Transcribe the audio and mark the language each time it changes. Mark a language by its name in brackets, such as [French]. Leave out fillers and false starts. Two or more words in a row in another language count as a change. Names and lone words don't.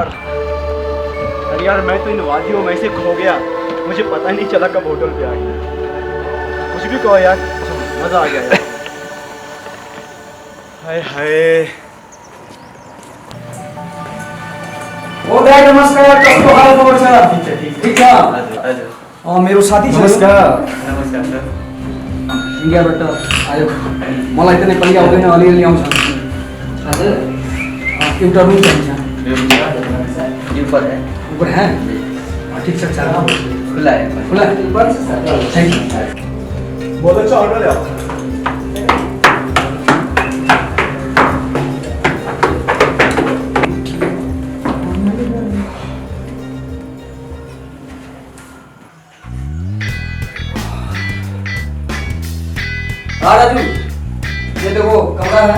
[Hindi] अरे यार मैं तो इन वादियों में से खो गया, मुझे पता नहीं चला कब होटल पे आ गया। कुछ भी कहो यार, मजा आ गया यार। हाय हाय। [Nepali] ओ भाई नमस्कार, कसो हाल खबर छ? ठीक छ? हजुर मेरो साथी छ। नमस्कार सर। इन्डियाबाट आयो। मलाई त नेपाली आउँदैन, अलिअलि आउँछ। हजुर एउटा रुम चाहिन्छ। [Hindi] ऊपर है। ऊपर है? [Nepali] ठीक छ, [Hindi] चलो। खुला है। खुला है? ऊपर से सर। [English] thank you. [Hindi] बहुत अच्छा होटल है आपका। हाँ राजू, ये देखो कमरा है।